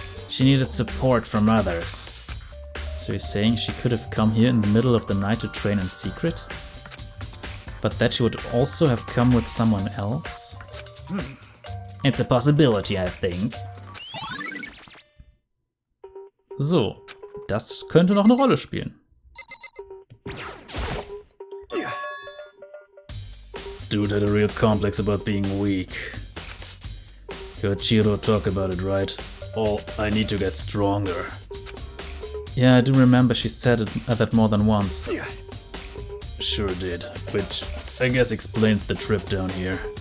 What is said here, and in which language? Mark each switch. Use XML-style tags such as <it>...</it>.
<en>She needed support from others. So you're saying she could have come here in the middle of the night to train in secret? But that she would also have come with someone else? It's a possibility, I think.</en> <de>So, das könnte noch eine Rolle spielen.</de> <en>Dude had a real complex about being weak. You heard Chiro talk about it, right? Oh, I need to get stronger. Yeah, I do remember she said that more than once. Sure did, which I guess explains the trip down here.</en>